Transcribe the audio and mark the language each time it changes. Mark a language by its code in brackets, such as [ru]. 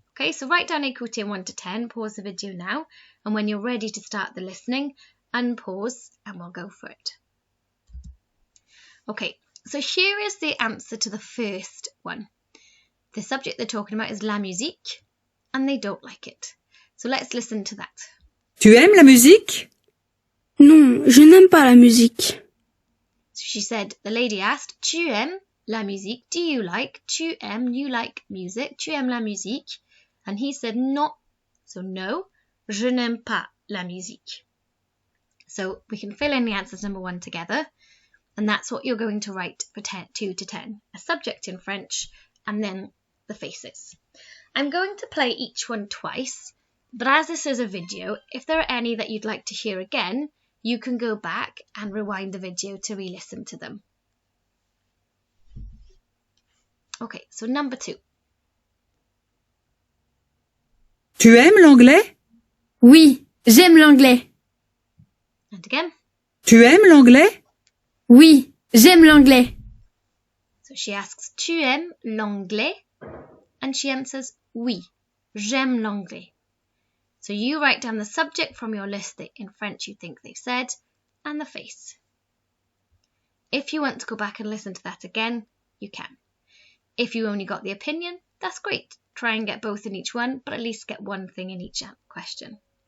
[en] Okay, so write down écoutez 1 to 10, pause the video now, and when you're ready to start the listening, unpause and we'll go for it. Okay, so here is the answer to the first one. The subject they're talking about is la musique, and they don't like it. So let's listen to that. [fr] Tu aimes la musique? Non, je n'aime pas la musique. [en] So she said, the lady asked, [fr] tu aimes la musique? [en] Do you like? Tu aimes, you like music. [fr] Tu aimes la musique? [en] And he said, non. So no, [fr] je n'aime pas la musique. [en] So we can fill in the answers number 1 together. And that's what you're going to write for 2 to 10. A subject in French and then the faces. I'm going to play each one twice, but as this is a video, if there are any that you'd like to hear again, you can go back and rewind the video to re-listen to them. Okay, so number 2. [fr] Tu aimes l'anglais? Oui, j'aime l'anglais. [en] And again. [fr] Tu aimes l'anglais? Oui, j'aime l'anglais. [en] So she asks, [fr] tu aimes l'anglais? [en] And she answers, [fr] oui, j'aime l'anglais. [en] So you write down the subject from your list that in French you think they've said, and the face. If you want to go back and listen to that again, you can. If you only got the opinion, that's great. Try and get both in each one, but at least get 1 thing in each question.